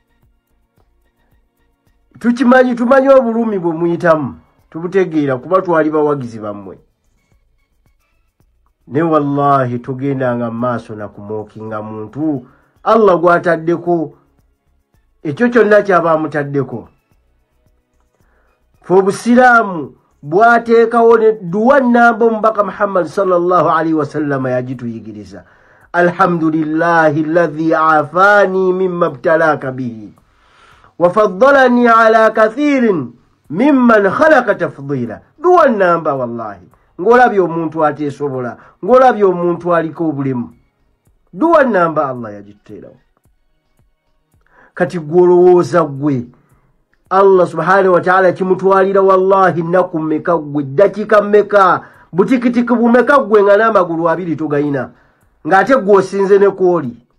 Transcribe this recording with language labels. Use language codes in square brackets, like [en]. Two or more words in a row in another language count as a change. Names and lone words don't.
[lg] tumanyi obulumi bwe muyitamu tubutegeera kuba twali bawagizi bammwe ne wallahi tugendanga maaso na kumookinga muntu Allah gwataddeko ekyo kyonna kyabamutaddeko fobusiraamu bwateekawo ne duwa nnamba omubaka Muhammad [ar] صلى الله عليه وسلم [lg] yagituyigiriza [ar] الحمد لله الذي عافاني مما ابتلاك به وفضلني على كثير ممن خلق تفضيلا [lg] duwa nnamba wallahi ngolabye omuntu ateesobola ngolabye omuntu aliko obulemu duwa nnamba Allah yagitteerawo kati gwolowooza gwe Allah [ar] سبحانه وتعالى [lg] kimutwalira wallahi nakumeka gwe dakika meka butikitiki bumeka gwe nga n'amagulu abiri tugayina ng'ate gw'osinze ne kwoli